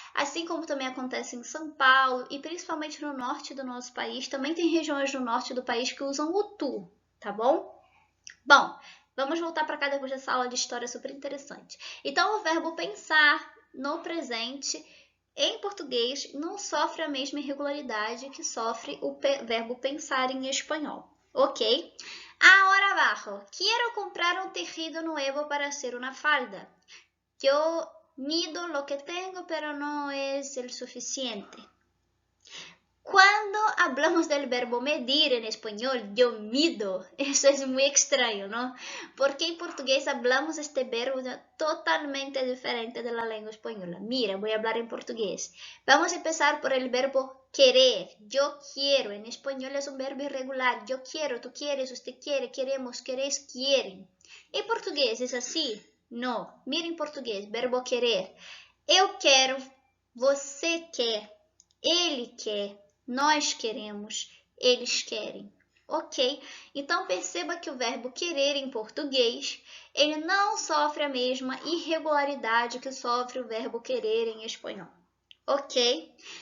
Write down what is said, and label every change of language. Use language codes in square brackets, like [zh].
[pt] Assim como também acontece em São Paulo e principalmente no norte do nosso país, também tem regiões do norte do país que usam o tu, tá bom? Bom, vamos voltar para cá depois dessa aula de história super interessante. Então, o verbo pensar no presente em português não sofre a mesma irregularidade que sofre o verbo pensar em espanhol, ok? [es] Ahora abajo, quiero comprar un tejido nuevo para hacer una falda. Yo mido lo que tengo, pero no es el suficiente. Cuando hablamos del verbo medir en español, yo mido, eso es muy extraño, ¿no? Porque en portugués hablamos este verbo totalmente diferente de la lengua española. Mira, voy a hablar en portugués. Vamos a empezar por el verbo querer. Yo quiero, en español es un verbo irregular. Yo quiero, tú quieres, usted quiere, queremos, queréis, quieren. En portugués es así. No, mira en portugués, verbo querer. [pt] Eu quero, você quer, ele quer, nós queremos, eles querem. Ok? Então perceba que o verbo querer em português, ele não sofre a mesma irregularidade que sofre o verbo querer em espanhol. Ok?